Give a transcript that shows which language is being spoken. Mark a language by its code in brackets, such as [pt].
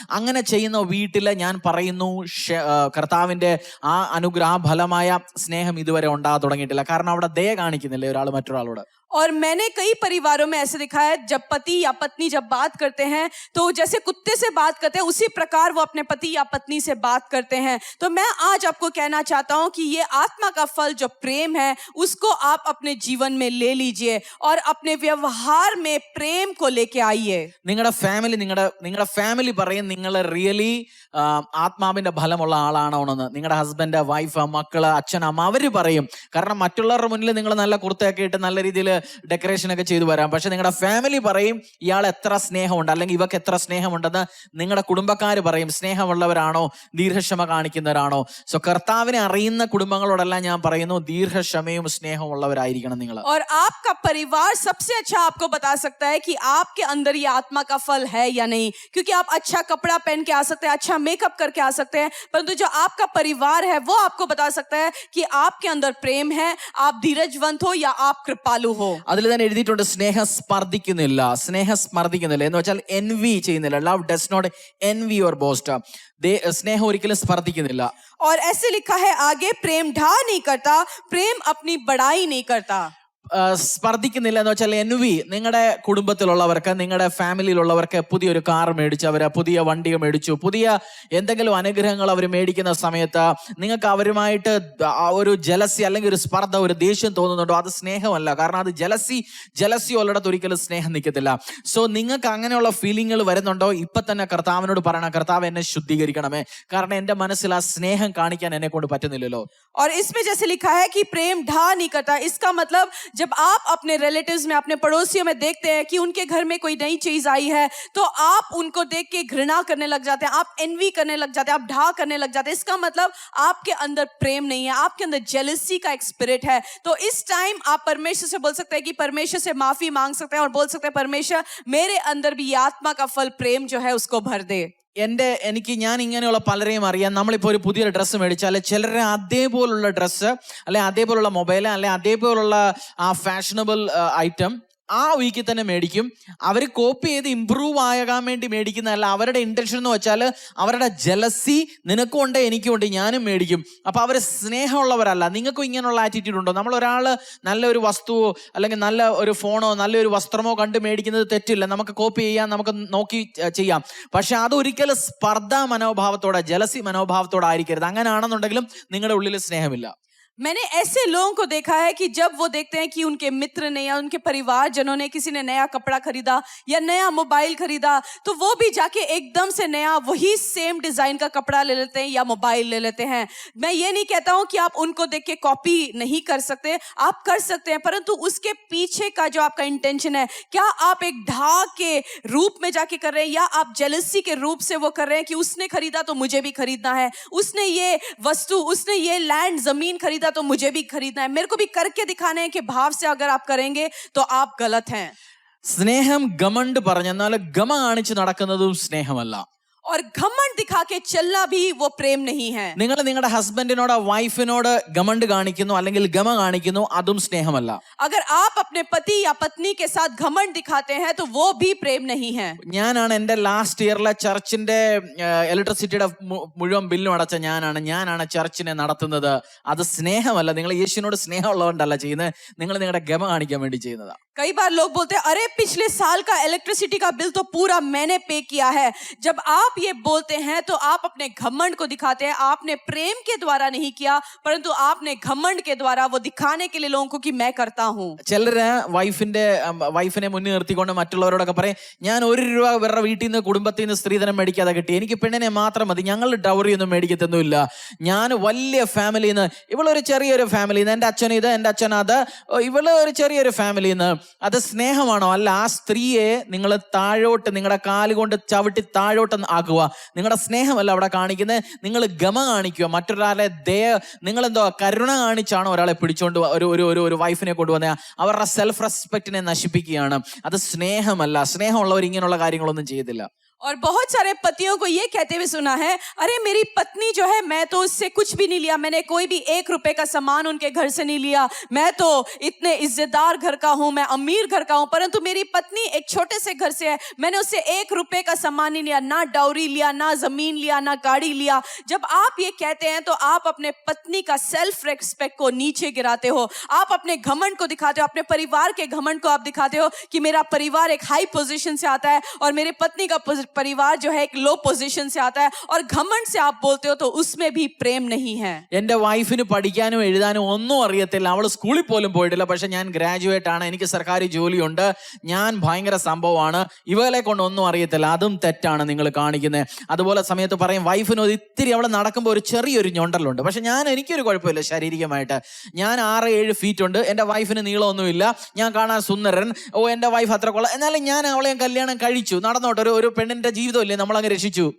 [ml] അങ്ങനെ ചെയ്യുന്ന വീട്ടിൽ ഞാൻ പറയുന്നു കർത്താവിന്റെ ആ ഫലമായ സ്നേഹം ഇതുവരെ ഉണ്ടാകാൻ തുടങ്ങിയിട്ടില്ല. കാരണം അവിടെ ദയ കാണിക്കുന്നില്ലേ ഒരാൾ മറ്റൊരാളോട്. [hi] और मैंने कई परिवारों में ऐसे देखा है, जब पति या पत्नी जब बात करते हैं तो जैसे कुत्ते से बात करते हैं उसी प्रकार वो अपने पति या पत्नी से बात करते हैं. तो मैं आज आपको कहना चाहता हूं कि ये आत्मा का फल जो प्रेम है उसको आप अपने जीवन में ले लीजिए और अपने व्यवहार में प्रेम को लेके आइए. [ml] നിങ്ങളുടെ ഫാമിലി പറയും നിങ്ങൾ റിയലി ആത്മാവിന്റെ ഫലമുള്ള ആളാണോ എന്ന്. നിങ്ങളുടെ ഹസ്ബൻഡ്, വൈഫ്, മക്കള്, അച്ഛൻ, അമ്മ അവര് പറയും. കാരണം മറ്റുള്ളവരുടെ മുന്നിൽ നിങ്ങൾ നല്ല കുർത്തയൊക്കെ ഇട്ട് നല്ല രീതിയിൽ ഡെക്കറേഷൻ ഒക്കെ ചെയ്തു വരാം. പക്ഷെ നിങ്ങളുടെ ഫാമിലി പറയും ഇയാൾ എത്ര സ്നേഹമുണ്ട് അല്ലെങ്കിൽ ഇവക്ക് എത്ര സ്നേഹമുണ്ടെന്ന്. നിങ്ങളുടെ കുടുംബക്കാർ പറയും സ്നേഹമുള്ളവരാണോ, ദീർഘക്ഷമ കാണിക്കുന്നവരാണോ. സോ കർത്താവിനെ അറിയുന്ന കുടുംബങ്ങളോടെല്ലാം ഞാൻ പറയുന്നു ദീർഘക്ഷമയും സ്നേഹമുള്ളവരായിരിക്കണം നിങ്ങൾ. [hi] और आपका परिवार सबसे अच्छा आपको बता सकता है कि आपके अंदर ये आत्मा का फल है या नहीं. क्योंकि आप अच्छा कपड़ा पहन के आ सकते हैं, अच्छा मेकअप करके आ सकते हैं, परंतु जो आपका परिवार है वो आपको बता सकता है कि आपके अंदर प्रेम है, आप धीरजवंत हो या आप कृपालु हो. [ml] അതിൽ തന്നെ എഴുതിയിട്ടുണ്ട് സ്നേഹം സ്പർദ്ധിക്കുന്നില്ല എന്ന് വെച്ചാൽ എൻവി ചെയ്യുന്നില്ല. [en] Love does not envy or boast. [ml] സ്നേഹം ഒരിക്കലും സ്പർദ്ധിക്കുന്നില്ല. [hi] और ऐसे लिखा है आगे, प्रेम ढा नहीं करता, प्रेम अपनी बड़ाई नहीं करता. [ml] സ്പർദ്ധിക്കുന്നില്ല എന്ന് വെച്ചാൽ എൻവി. നിങ്ങളുടെ കുടുംബത്തിലുള്ളവർക്ക്, നിങ്ങളുടെ ഫാമിലിയിലുള്ളവർക്ക് പുതിയൊരു കാർ മേടിച്ചു, അവര് പുതിയ വണ്ടി മേടിച്ചു, പുതിയ എന്തെങ്കിലും അനുഗ്രഹങ്ങൾ അവർ മേടിക്കുന്ന സമയത്ത് നിങ്ങൾക്ക് അവരുമായിട്ട് ഒരു ജലസി അല്ലെങ്കിൽ ഒരു സ്പർദ്ധ, ഒരു ദേഷ്യം തോന്നുന്നുണ്ടോ? അത് സ്നേഹമല്ല. കാരണം അത് ജലസി ഉള്ളിടത്ത് ഒരിക്കലും സ്നേഹം നിൽക്കത്തില്ല. സോ നിങ്ങൾക്ക് അങ്ങനെയുള്ള ഫീലിങ്ങുകൾ വരുന്നുണ്ടോ? ഇപ്പൊ തന്നെ കർത്താവിനോട് പറയണം, കർത്താവ് എന്നെ ശുദ്ധീകരിക്കണമേ. കാരണം എന്റെ മനസ്സിൽ ആ സ്നേഹം കാണിക്കാൻ എന്നെ കൊണ്ട് പറ്റുന്നില്ലല്ലോ. [hi] और इसमें जैसे लिखा है कि प्रेम ढा नहीं करता, इसका मतलब जब आप अपने रिलेटिव्स में, अपने पड़ोसियों में देखते हैं कि उनके घर में कोई नई चीज आई है तो आप उनको देख के घृणा करने लग जाते हैं, आप एनवी करने लग जाते हैं, आप ढा करने लग जाते हैं. इसका मतलब आपके अंदर प्रेम नहीं है, आपके अंदर जेलसी का एक स्पिरिट है. तो इस टाइम आप परमेश्वर से बोल सकते हैं कि परमेश्वर से माफी मांग सकते हैं और बोल सकते हैं परमेश्वर मेरे अंदर भी ये आत्मा का फल प्रेम जो है उसको भर दे. [ml] ഞാൻ ഇങ്ങനെയുള്ള പലരെയും അറിയാം. നമ്മളിപ്പോൾ ഒരു പുതിയ ഡ്രസ്സ് മേടിച്ചാൽ ചിലരെ അതേപോലുള്ള ഡ്രസ്സ് അല്ലെ അതേപോലുള്ള മൊബൈൽ അല്ലെ അതേപോലുള്ള ആ ഫാഷനബിൾ ഐറ്റം ആ വീക്കിൽ തന്നെ മേടിക്കും. അവർ കോപ്പി ചെയ്ത് ഇമ്പ്രൂവ് ആകാൻ വേണ്ടി മേടിക്കുന്നതല്ല. അവരുടെ ഇന്റൻഷൻ എന്ന് വെച്ചാൽ അവരുടെ ജലസി നിനക്കും ഉണ്ട് എനിക്കും ഉണ്ട്, ഞാനും മേടിക്കും. അപ്പൊ അവർ സ്നേഹമുള്ളവരല്ല. നിങ്ങൾക്കും ഇങ്ങനെയുള്ള ആറ്റിറ്റ്യൂഡ് ഉണ്ടോ? നമ്മൾ ഒരാൾ നല്ലൊരു വസ്തുവോ അല്ലെങ്കിൽ നല്ല ഒരു ഫോണോ നല്ലൊരു വസ്ത്രമോ കണ്ട് മേടിക്കുന്നത് തെറ്റില്ല, നമുക്ക് കോപ്പി ചെയ്യാം, നമുക്ക് നോക്കി ചെയ്യാം. പക്ഷെ അതൊരിക്കലും സ്പർദ്ധാ മനോഭാവത്തോടെ, ജലസി മനോഭാവത്തോടെ ആയിരിക്കരുത്. അങ്ങനെയാണെന്നുണ്ടെങ്കിലും നിങ്ങളുടെ ഉള്ളിൽ സ്നേഹമില്ല. [hi] मैंने ऐसे लोगों को देखा है कि जब वो देखते हैं कि उनके मित्र ने या उनके परिवारजनों ने, किसी ने नया कपड़ा खरीदा या नया मोबाइल खरीदा, तो वो भी जाके एकदम से नया वही सेम डिजाइन का कपड़ा ले लेते हैं या मोबाइल ले लेते हैं. मैं ये नहीं कहता हूं कि आप उनको देख के कॉपी नहीं कर सकते, आप कर सकते हैं, परंतु उसके पीछे का जो आपका इंटेंशन है, क्या आप एक ढा के रूप में जाके कर रहे हैं या आप जेलसी के रूप से वो कर रहे हैं कि उसने खरीदा तो मुझे भी खरीदना है, उसने ये वस्तु, उसने ये लैंड जमीन खरीदा तो मुझे भी खरीदना है, मेरे को भी करके दिखाने हैं कि भाव से अगर आप करेंगे तो आप गलत हैं. [ml] സ്നേഹം ഗമണ്ട് പറഞ്ഞാൽ ഗമ കാണിച്ച് നടക്കുന്നതും സ്നേഹമല്ല. [hi] और घमंड दिखा के चलना भी वो प्रेम नहीं है. [ml] നിങ്ങൾ നിങ്ങളുടെ ഹസ്ബൻഡിനോട്, വൈഫിനോട് ഗമണ്ട് കാണിക്കുന്നു അല്ലെങ്കിൽ ഗമ കാണിക്കുന്നു, അതും സ്നേഹമല്ല. [hi] अगर आप अपने पति या पत्नी के साथ घमंड दिखाते हैं तो वो भी प्रेम नहीं है. [ml] ഞാനാണ് എൻ്റെ ലാസ്റ്റ് ഇയറിലെ ചർച്ചിന്റെ ഇലക്ട്രിസിറ്റിയുടെ മുഴുവൻ ബില്ലും അടച്ച ഞാനാണ് ചർച്ചിനെ നടത്തുന്നത്. അത് സ്നേഹമല്ല. നിങ്ങൾ യേശുവിനോട് സ്നേഹമുള്ളതുകൊണ്ടല്ല ചെയ്യുന്നത്, നിങ്ങൾ നിങ്ങളുടെ ഗമ കാണിക്കാൻ വേണ്ടി ചെയ്യുന്നതാണ്. [hi] कई बार लोग बोलते हैं अरे पिछले साल का इलेक्ट्रिसिटी का बिल तो पूरा मैंने पे किया है. जब आप ये बोलते हैं तो आप अपने घमंड को दिखाते हैं. आपने प्रेम के द्वारा नहीं किया, परंतु आपने घमंड के द्वारा वो दिखाने के लिए लोगों को कि मैं करता हूं. [ml] ചിലര് വൈഫിനെ മുന്നിൽ നിർത്തിക്കൊണ്ട് മറ്റുള്ളവരോടൊക്കെ പറയും, ഞാൻ ₹1 വേറെ വീട്ടിൽ നിന്ന് കുടുംബത്തിൽ നിന്ന് സ്ത്രീധനം മേടിക്കാതെ കിട്ടി, എനിക്ക് പെണ്ണിനെ മാത്രം മതി, ഞങ്ങൾ ഡൗറി ഒന്നും മേടിക്കത്തൊന്നുമില്ല, ഞാൻ വലിയ ഫാമിലിയിൽ നിന്ന്, ഇവളൊരു ചെറിയൊരു ഫാമിലിയിൽ നിന്ന്, എൻ്റെ അച്ഛൻ ഇത്, എൻ്റെ അച്ഛൻ അത്, ഇവള് ഒരു ചെറിയൊരു ഫാമിലിയിൽ നിന്ന്. അത് സ്നേഹമാണോ? അല്ല. ആ സ്ത്രീയെ നിങ്ങൾ താഴോട്ട്, നിങ്ങളുടെ കാലുകൊണ്ട് ചവിട്ടി താഴോട്ട് ആക്കുക. നിങ്ങളുടെ സ്നേഹമല്ല അവിടെ കാണിക്കുന്നത്, നിങ്ങൾ ഗമ കാണിക്കുക. മറ്റൊരാളെ നിങ്ങളെന്തോ കരുണ കാണിച്ചാണോ ഒരാളെ പിടിച്ചോണ്ട് ഒരു വൈഫിനെ കൊണ്ടുവന്ന അവരുടെ സെൽഫ് റെസ്പെക്റ്റിനെ നശിപ്പിക്കുകയാണ്. അത് സ്നേഹമല്ല. സ്നേഹമുള്ളവർ ഇങ്ങനെയുള്ള കാര്യങ്ങളൊന്നും ചെയ്യത്തില്ല. [hi] और बहुत सारे पतियों को ये कहते हुए सुना है, अरे मेरी पत्नी जो है, मैं तो उससे कुछ भी नहीं लिया, मैंने कोई भी 1 रुपए का सामान उनके घर से नहीं लिया, मैं तो इतने इज्जतदार घर का हूं, मैं अमीर घर का हूं, परंतु मेरी पत्नी एक छोटे से घर से है, मैंने उससे 1 रुपए का सामान नहीं लिया, ना डाउरी लिया, ना जमीन लिया, ना गाड़ी लिया। जब आप ये कहते हैं तो आप अपने पत्नी का सेल्फ रेस्पेक्ट को नीचे गिराते हो, आप अपने घमंड को दिखाते हो, अपने परिवार के घमंड को आप दिखाते हो कि मेरा परिवार एक हाई पोजीशन से आता है और मेरे पत्नी का परिवार जो है एक लो पोजीशन से आता है, और घमंड से आप बोलते हो तो उसमें भी प्रेम नहीं है। [ml] എന്റെ വൈഫിന് പഠിക്കാനും എഴുതാനും ഒന്നും അറിയത്തില്ല, അവൾ സ്കൂളിൽ പോലും പോയിട്ടില്ല, പക്ഷെ ഞാൻ ഗ്രാജുവേറ്റ് ആണ്, എനിക്ക് സർക്കാർ ജോലിയുണ്ട്, ഞാൻ ഭയങ്കര സംഭവമാണ്, ഇവളെ കൊണ്ട് ഒന്നും അറിയത്തില്ല. അതും തെറ്റാണ് നിങ്ങൾ കാണിക്കുന്നത്. അതുപോലെ സമയത്ത് പറയും വൈഫിന് ഇത്തിരി അവൾ നടക്കുമ്പോൾ ഒരു ചെറിയൊരു ഞൊണ്ടലുണ്ട്, പക്ഷെ എനിക്കൊരു കുഴപ്പമില്ല ശാരീരികമായിട്ട്, ഞാൻ 6-7 ഫീറ്റ് ഉണ്ട്, എന്റെ വൈഫിന് നീളമൊന്നുമില്ല, ഞാൻ കാണാൻ സുന്ദരൻ, എന്റെ വൈഫ് അത്ര കൊള്ളാം, എന്നാലും ഞാൻ അവളെ കല്യാണം കഴിച്ചു, നടന്നോട്ടെ, ഒരു പെണ്ണിന്റെ ജീവിതമില്ലേ, നമ്മളങ്ങ് രക്ഷിച്ചു.